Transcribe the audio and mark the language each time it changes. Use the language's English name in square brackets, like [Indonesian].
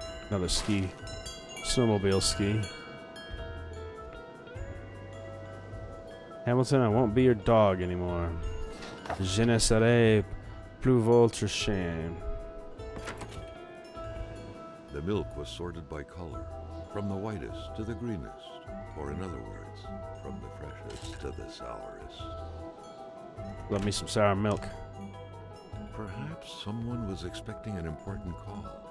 [English] Another ski. Snowmobile ski. Hamilton, I won't be your dog anymore. [French] Je ne serai plus votre chien. [English] The milk was sorted by color, from the whitest to the greenest, or in other words, from the freshest to the sourest. Love me some sour milk. Perhaps someone was expecting an important call.